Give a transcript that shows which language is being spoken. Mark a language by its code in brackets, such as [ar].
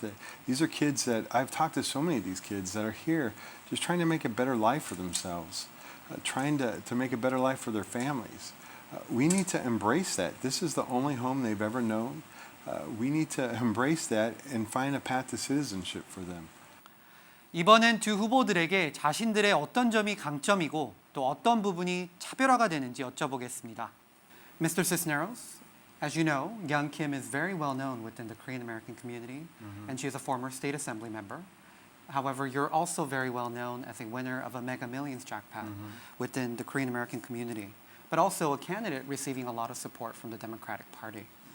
[en] That these are kids that I've talked to so many of these kids that are here just trying to make a better life for themselves, trying to make a better life for their families. We need to embrace that. This is the only home they've ever known. We need to embrace that and find a path to citizenship for them. [ko] 이번엔 두 후보들에게 자신들의 어떤 점이 강점이고 또 어떤 부분이 차별화가 되는지 여쭤보겠습니다. [en] Mr. Cisneros, as you know, Young Kim is very well known within the Korean American community, and she is a former state assembly member. However, you're also very well known as a winner of a Mega Millions jackpot within the Korean American community, but also a candidate receiving a lot of support from the Democratic Party.